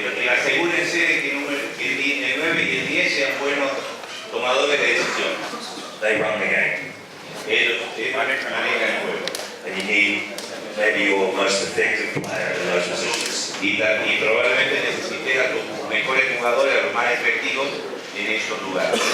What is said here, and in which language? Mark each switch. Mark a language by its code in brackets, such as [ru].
[es] Asegúrense de que el 9 y el 10 sean buenos tomadores de decisión. [en] They run the game. [es] Ellos manejan el juego. [en] And you need maybe your most effective player in those positions. [es] Y probablemente necesites a tus mejores jugadores, a los más efectivos en esos lugares.